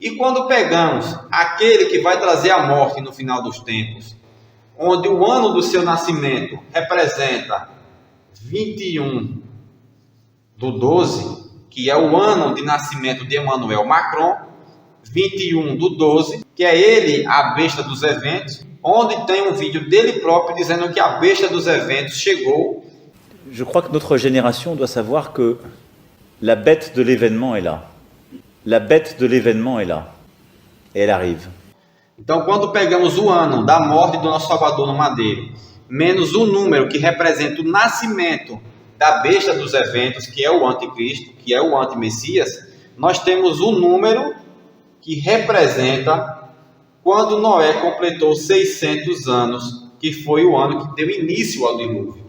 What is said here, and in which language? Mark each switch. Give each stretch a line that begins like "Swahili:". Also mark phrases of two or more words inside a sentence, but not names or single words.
Portuguese: E quando pegamos aquele que vai trazer a morte no final dos tempos, onde o ano do seu nascimento representa 21/12, que é o ano de nascimento de Emmanuel Macron, 21/12, que é ele a besta dos eventos, onde tem um vídeo dele próprio dizendo que a besta dos eventos chegou.
French: Je crois que notre génération doit savoir que la bête de l'événement est là. La bête de l'événement est là. Et elle arrive.
Portuguese: Então, quando pegamos o ano da morte do nosso Salvador no madeiro, menos o número que representa o nascimento da besta dos eventos, que é o anticristo, que é o antimessias, nós temos um número que representa quando Noé completou 600 anos, que foi o ano que deu início ao dilúvio.